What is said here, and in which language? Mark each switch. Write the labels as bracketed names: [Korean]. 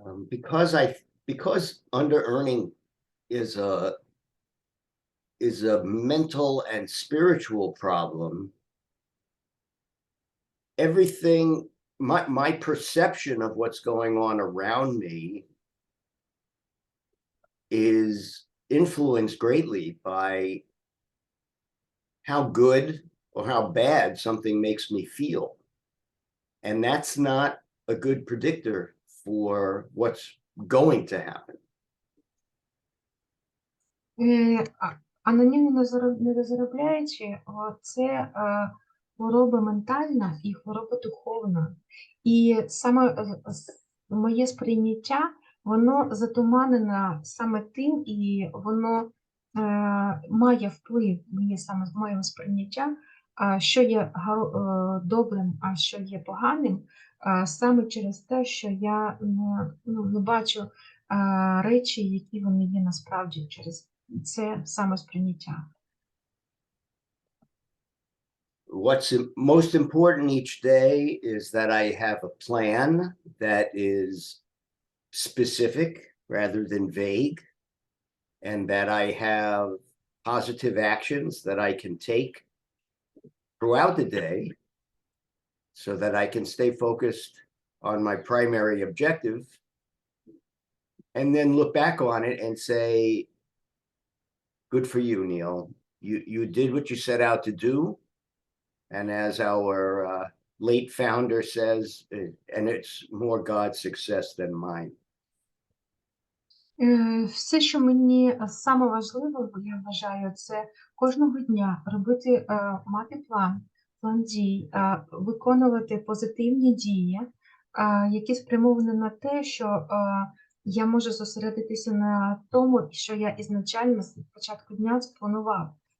[English] Because under earning is a mental and spiritual problem, everything, my perception of what's going on around me is influenced greatly by how good or how bad something makes me feel. And that's not a good predictor for what's going to happen. [Ukrainian] Анонімно не заробляючи, це хвороба ментальна і хвороба духовна. І саме моє сприйняття, воно затуманено саме тим, і воно має вплив, моє сприйняття, що є добрим, а що є поганим, саме через те, що я не бачу речі, які вони є насправді через це самосприйняття. [English] What's most important each day is that I have a plan that is specific rather than vague, and that I have positive actions that I can take throughout the day so that I can stay focused on my primary objective and then look back on it and say, good for you, Neil. You did what you set out to do. And as our late founder says, and it's more God's success than mine. [Ukrainian] Все, що мені саме важливо, я вважаю, це кожного дня робити, мати план дій, виконувати позитивні дії, які спрямовані на те, що я можу зосередитися на тому, що я ізначально з початку дня спланував.